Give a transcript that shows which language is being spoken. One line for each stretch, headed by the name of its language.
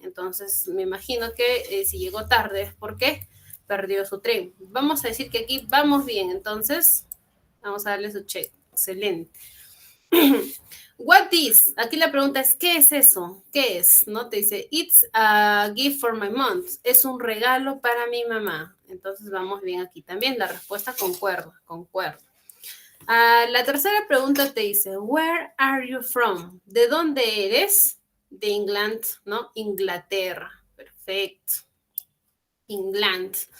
Spanish: Entonces, me imagino que si llegó tarde es porque perdió su tren. Vamos a decir que aquí vamos bien. Entonces, vamos a darle su check. Excelente.
English: What is?
Spanish: Aquí la pregunta es, ¿qué es eso? ¿Qué es? ¿No? Te dice,
English: it's a gift for my mom.
Spanish: Es un regalo para mi mamá. Entonces vamos bien aquí también. La respuesta concuerda. La tercera pregunta te dice,
English: where are you from?
Spanish: ¿De dónde eres? De England, ¿no? Inglaterra. Perfecto. England.